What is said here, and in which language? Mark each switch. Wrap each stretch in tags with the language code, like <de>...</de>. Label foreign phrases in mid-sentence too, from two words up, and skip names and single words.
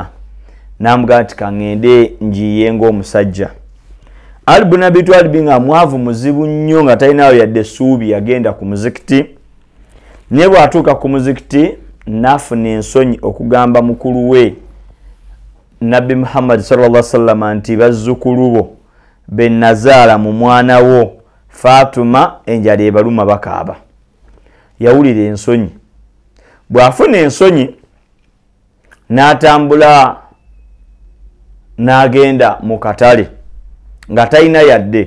<lg>N'amugamba nti kaŋŋende njiye ng'omusajja. Ali bun Abi Twalib nga mwavu muzibu nnyo nga talinayo yadde essuubi yagenda ku muzikiti. Naye bw'atuuka ku muzikiti n'afuna ensonyi okugamba mukulu we Nabbi Muhammad</lg> <ar>صلى الله عليه وسلم</ar> <lg>nti bazzukulu bo be nazaala mu mwana wo Fatuma enjala ebaluma bakaaba. Yawulira ensonyi. Bw'afuna ensonyi n'atambula n'agenda mu katale nga talina yadde.</lg>